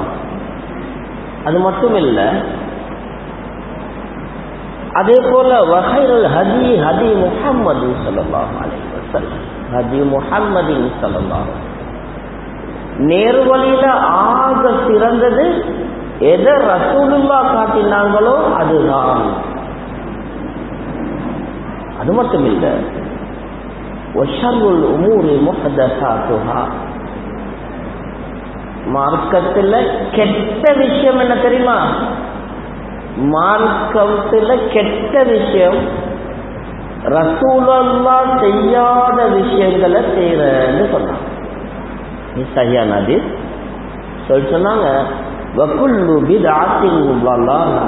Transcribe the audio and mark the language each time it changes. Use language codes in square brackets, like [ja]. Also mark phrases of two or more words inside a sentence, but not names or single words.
[ta] அது மட்டும் இல்ல, அதே போல [ar] وخير الهدي هدي محمد صلى الله عليه وسلم هدي محمد صلى الله, [ta] நேர்வழியில ஆக சிறந்தது எதை ரசூலுல்லாஹ் காட்டினாங்களோ அதுதான். அது மட்டும் இல்ல, [ar] وشر الأمور محدثاتها, [ta] மார்க்கத்தில் கெட்ட விஷயம் என்ன தெரியுமா? மார்க்கத்தில் கெட்ட விஷயம் ரசூலுல்லாஹ் செய்யாத விஷயங்களை செய்யறன்னு சொன்னாங்க. இது சரியான ஹதீஸ். சொன்னாங்க [ar] وكل بدعة ضلالة.